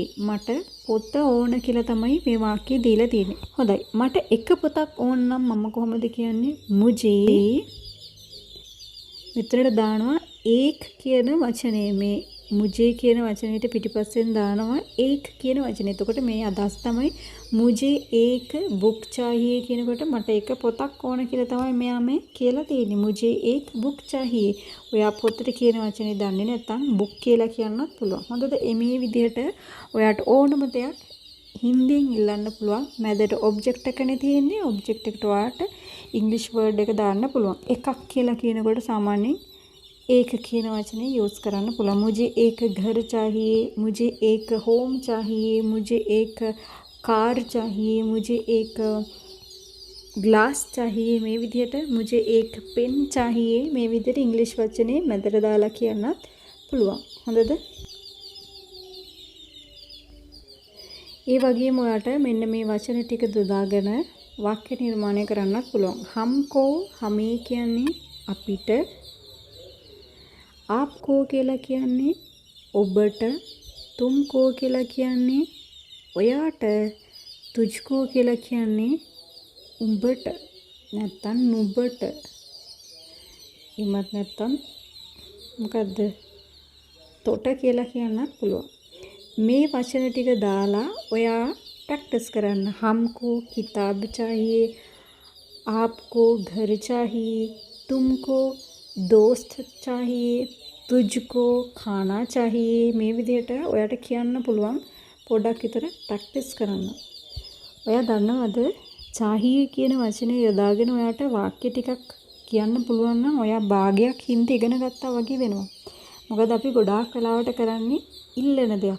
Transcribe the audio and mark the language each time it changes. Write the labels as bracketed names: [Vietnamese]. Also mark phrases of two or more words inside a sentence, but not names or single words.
[Sinhala] මට පොත ඕන කියලා තමයි මේ වාක්‍යය දීලා තියෙන්නේ. හොඳයි. මට එක පොතක් ඕන නම් මම කොහොමද කියන්නේ? මුජේ විතරට දානවා एक කියන වචනේ. මේ මුජේ කියන වචනේට පිටිපස්සෙන් දානවා एक කියන වචනේ. එතකොට මේ අදහස් තමයි [Hindi] मुझे एक बुक चाहिए [Sinhala] කියනකොට මට එක පොතක් ඕන කියලා තමයි මෙයා මේ කියලා තියෙන්නේ. [Hindi] मुझे एक बुक चाहिए. [Sinhala] ඔයා පොතට කියන වචනේ දන්නේ නැත්නම් බුක් කියලා කියන්නත් පුළුවන්. හොඳද? මේ විදිහට ඔයාට ඕනම දෙයක් හින්දියෙන් ඉල්ලන්න පුළුවන්. මැදට ඔබ්ජෙක්ට් එකනේ තියෙන්නේ. ඔබ්ජෙක්ට් එකට ඔයාට ඉංග්‍රීසි වර්ඩ් එක දාන්න පුළුවන්. එකක් කියලා කියනකොට සාමාන්‍යයෙන් एक කියන වචනේ යූස් කරන්න පුළුවන්. [Hindi] मुझे एक घर चाहिए, मुझे एक होम चाहिए, मुझे एक कार चाहिए, मुझे एक ग्लास चाहिए. [Sinhala] මේ විදිහට [Hindi] मुझे एक पेन चाहिए [Sinhala] මේ විදිහට ඉංග්‍රීසි වචනේ මැදට දාලා කියන්නත් පුළුවන්. හොඳද? ඒ වගේම ඔයාලට මෙන්න මේ වචන ටික යොදාගෙන වාක්‍ය නිර්මාණය කරන්නත් පුළුවන්. [Hindi] हमको हमें [Sinhala] කියන්නේ අපිට, आपको කියලා කියන්නේ ඔබට, तुमको කියලා කියන්නේ ඔයාට, तुझको කියලා කියන්නේ උඹට නැත්තම් නුඹට. එමත් නැත්තම් මොකද්ද? තොට කියලා කියන්නත් පුළුවන්. මේ වචන ටික දාලා ඔයා ප්‍රැක්ටිස් කරන්න. [Hindi] हमको किताब चाहिए, आपको घर चाहिए, तुमको दोस्त चाहिए, तुझको खाना चाहिए. [Sinhala] මේ විදිහට ඔයාට කියන්න පුළුවන්. පොඩ්ඩක් විතර ප්‍රැක්ටිස් කරන්න. ඔයා දන්නවද चाहिए කියන වචනේ යොදාගෙන ඔයාට වාක්‍ය ටිකක් කියන්න පුළුවන් නම් ඔයා භාගයක් හින්දි ඉගෙන ගත්තා වගේ වෙනවා. මොකද අපි ගොඩාක් වෙලාවට කරන්නේ ඉල්ලන දෙයක්.